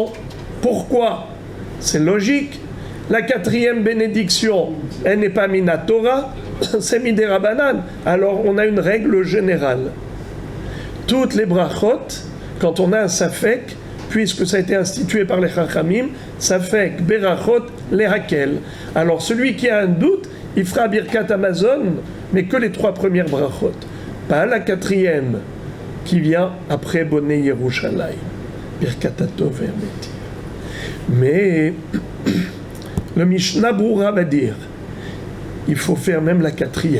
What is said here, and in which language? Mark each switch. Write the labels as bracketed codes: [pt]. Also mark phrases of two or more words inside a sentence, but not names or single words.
[fr] Pourquoi? C'est logique. La 4e bénédiction, elle n'est pas Minatora, c'est Miderabanan. Alors on a une règle générale. Toutes les brachot, quand on a un safek, puisque ça a été institué par les Chachamim, [he] ספק, ברכות, [fr] les hakel. Alors celui qui a un doute, il fera [he] ברכת המזון, [fr] mais que les 3 premières brachot. Pas la 4e, qui vient après [he] בונה ירושלים. ברכת הטוב והמטיב. [fr] Mais le Mishnah Brura va dire, il faut faire même la 4e.